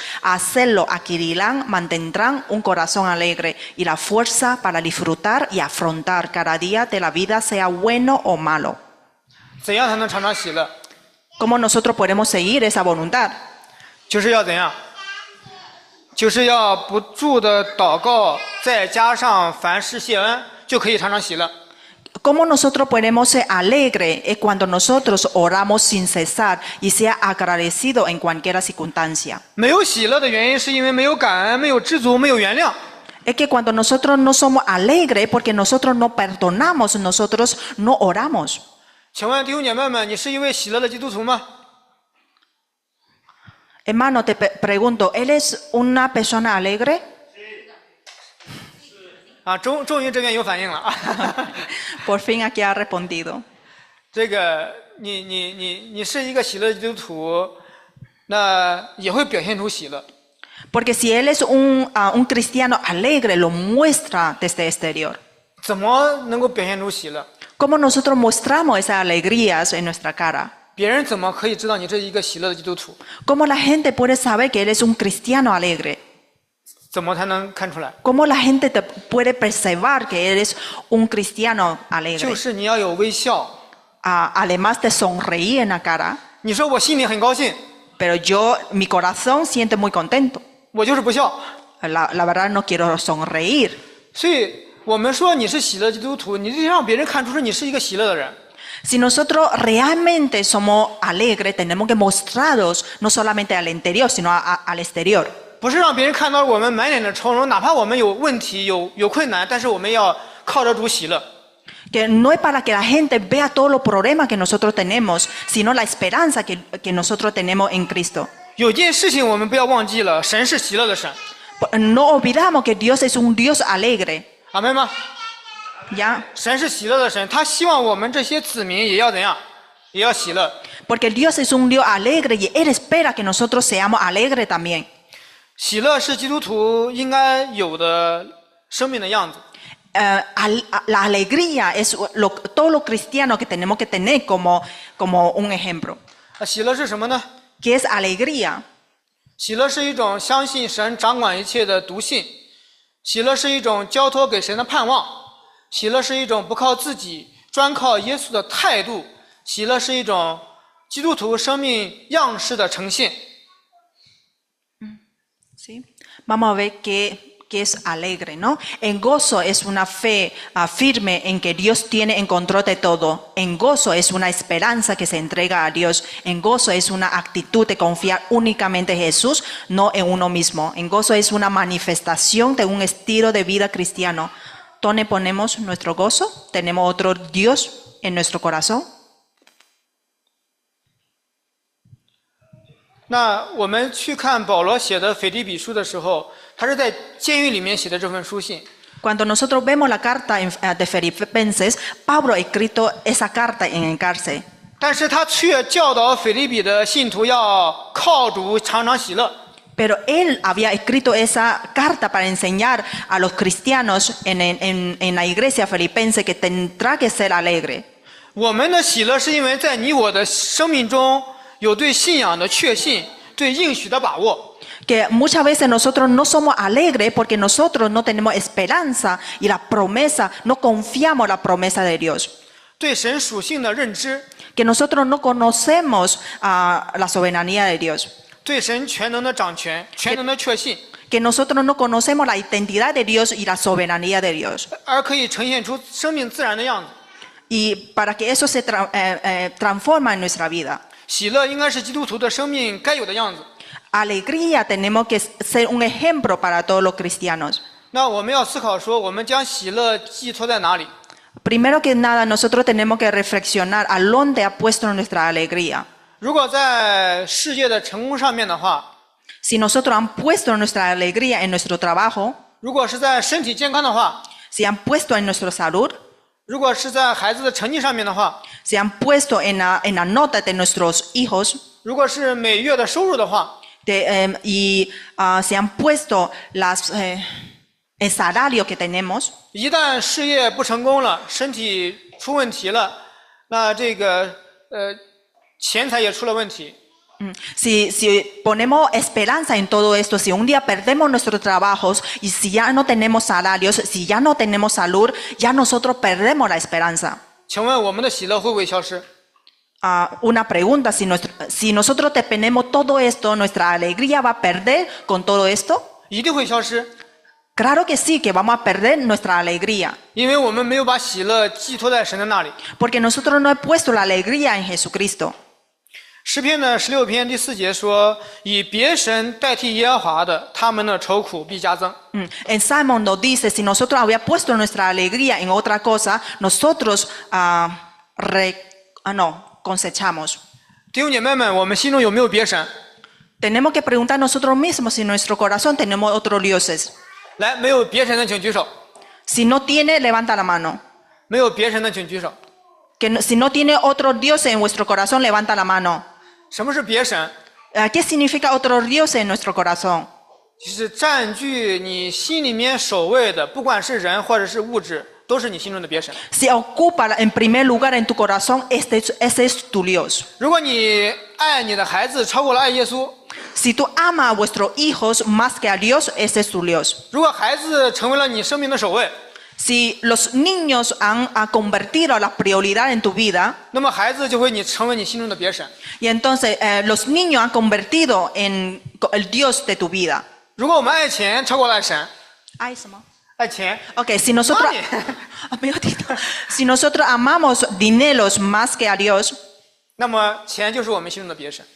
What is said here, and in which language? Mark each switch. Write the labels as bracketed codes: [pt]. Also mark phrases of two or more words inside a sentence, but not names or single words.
[es] Hacerlo adquirirán, mantendrán un corazón alegre y la fuerza para disfrutar y afrontar cada día de la vida, sea bueno o malo. [zh] 怎样才能常常喜乐？ [es] ¿Cómo nosotros podemos seguir esa voluntad? [zh] 就是要怎样？就是要不住的祷告，再加上凡事谢恩，就可以常常喜乐。 [es] ¿Cómo nosotros podemos ser alegres? Es cuando nosotros oramos sin cesar y sea agradecido en cualquier circunstancia. [zh] 没有喜乐的原因，是因为没有感恩、没有知足、没有原谅。 [es] Es que cuando nosotros no somos alegres, porque nosotros no perdonamos, nosotros no oramos. [zh] 请问弟兄姐妹们，你是一位喜乐的基督徒吗？ [es] Hermano, te pregunto, ¿eres una persona alegre? [zh] 啊，终于这边有反应了。 [es] Por fin aquí ha respondido. [zh] 这个，你是一个喜乐的基督徒，那也会表现出喜乐。 [es] Porque si él es un cristiano alegre, lo muestra desde exterior. [zh] 怎么能够表现出喜乐？ [es] ¿Cómo nosotros mostramos esas alegrías en nuestra cara? [zh] 别人怎么可以知道你是一个喜乐的基督徒？ [es] ¿Cómo la gente puede saber que él es un cristiano alegre? [zh] 怎么才能看出来？ [es] ¿Cómo la gente te puede percibir que eres un cristiano [zh] 就 [es] alegre? [zh] 是你要有微笑。 [es] Además de sonreír en la cara, [zh] 你说我心里很高兴， [es] pero mi corazón siente muy contento. [zh] 我就是不笑。 [es] La verdad no quiero sonreír. [zh] 所以我们说你是喜乐基督徒，你就让别人看出是你是一个喜乐的人。 [es] Si nosotros realmente somos alegres, tenemos que mostrarnos no solamente al interior, sino al exterior. [zh] 不是让别人看到我们满脸的愁容，哪怕我们有问题、有困难，但是我们要靠着主喜乐。 [es] Que no es para que la gente vea todos los problemas que nosotros tenemos, sino la esperanza que nosotros tenemos en Cristo. [zh] 有件事情我们不要忘记了，神是喜乐的神， [es] No olvidamos que Dios es un Dios alegre. [zh] 阿门吗？ [es] ¿Ya? [zh] 神是喜乐的神，他希望我们这些子民也要怎样？也要喜乐。 [es] Porque Dios es un Dios alegre y Él espera que nosotros seamos alegres también. [zh] 喜乐是基督徒应该有的生命的样子。 [es] La alegría es todo lo cristiano que tenemos que tener como un ejemplo. [zh] 那喜乐是什么呢？ [es] ¿Qué es alegría? [zh] 喜乐是一种相信神掌管一切的笃信，喜乐是一种交托给神的盼望，喜乐是一种不靠自己专靠耶稣的态度，喜乐是一种基督徒生命样式的呈现。 [es] ¿Sí? Vamos a ver qué es alegre, ¿no? En gozo es una fe firme en que Dios tiene en control de todo. En gozo es una esperanza que se entrega a Dios. En gozo es una actitud de confiar únicamente en Jesús, no en uno mismo. En gozo es una manifestación de un estilo de vida cristiano. ¿Dónde ponemos nuestro gozo? ¿Tenemos otro Dios en nuestro corazón? [zh] 那我们去看保罗写的腓立比书的时候，他是在监狱里面写的这份书信。 [es] Cuando nosotros vemos la carta de Filipenses, Pablo ha escrito esa carta en el cárcel. [zh] 但是他却教导腓立比的信徒要靠主常常喜乐。 [es] Pero él había escrito esa carta para enseñar a los cristianos en la iglesia filipense que tendrá que ser alegre. [zh] 我们的喜乐是因为在你我的生命中有对信仰的确信，对应许的把握。 [es] Que muchas veces nosotros no somos alegres porque nosotros no tenemos esperanza y la promesa, no confiamos en la promesa de Dios. [zh] 对神属性的认知， [es] Que nosotros no conocemos la soberanía de Dios. [zh] 对神全能的掌权，全能的确信， [es] Que nosotros no conocemos la identidad de Dios y la soberanía de Dios. [zh] 而可以呈现出生命自然的样子。 [es] Y para que eso se transforma en nuestra vida. [zh] 喜乐应该是基督徒的生命该有的样子。 [es] Alegría tenemos que ser un ejemplo para todos los cristianos. [zh] 那我们要思考说，我们将喜乐寄托在哪里？ [es] Primero que nada, nosotros tenemos que reflexionar a dónde ha puesto nuestra alegría. [zh] 如果在事业的成功上面的话， [es] Si nosotros han puesto nuestra alegría en nuestro trabajo, [zh] 如果是在身体健康的话， [es] si han puesto en nuestra salud, [zh] 如果是在孩子的成绩上面的话， [es] si han puesto en la nota de nuestros hijos [zh] 如果是每月的收入的话， [es] y si han puesto el salario que tenemos, [zh] 一旦事业不成功了，身体出问题了，那这个钱财也出了问题。 [es] si ponemos esperanza en todo esto, si un día perdemos nuestros trabajos y si ya no tenemos salarios, si ya no tenemos salud, ya nosotros perdemos la esperanza. [zh] 请问我们的喜乐会不会消失？ [es] Una pregunta, si nosotros dependemos todo esto, ¿nuestra alegría va a perder con todo esto? [zh] 一定会消失， [es] Claro que sí, que vamos a perder nuestra alegría, [zh] 因为我们没有把喜乐寄托在神的那里。 [es] porque nosotros no hemos puesto la alegría en Jesucristo. [zh] 诗篇的16篇第4节说：“以别神代替耶和华的，他们的愁苦必加增。” [es] En Salmo nos dice, si nosotros habíamos puesto nuestra alegría en otra cosa, nosotros cosechamos. [zh] 弟兄姐妹们，我们心中有没有别神？ [es] Tenemos que preguntar nosotros mismos si en nuestro corazón tenemos otros dioses. [zh] 来，没有别神的请举手。 [es] Si no tiene, levanta la mano. [zh] 没有别神的请举手。 [es] Si no tiene otro dios en vuestro corazón, levanta la mano. [zh] 什么是别神？ [es] ¿Qué significa otro dios en nuestro corazón? [zh] 就是占据你心里面首位的，不管是人或者是物质，都是你心中的别神。 [es] Si ocupa en primer lugar en tu corazón, ese es tu Dios. [zh] 如果你爱你的孩子超过了爱耶稣， [es] Si tú amas a vuestros hijos más que a Dios, ese es tu Dios. [zh] 如果孩子成为了你生命的首位， [es] Si los niños han convertido la prioridad en tu vida, [zh] 那么孩子就会成为你心中的别神。 [es] y entonces los niños han convertido en el Dios de tu vida. [zh] 如果我们爱钱超过了爱神， [es] Ay, ¿cómo? [zh] 爱钱， [es] Ok, si nosotros, Money. si nosotros amamos dineros más que a Dios, [zh] 那么钱就是我们心中的别神。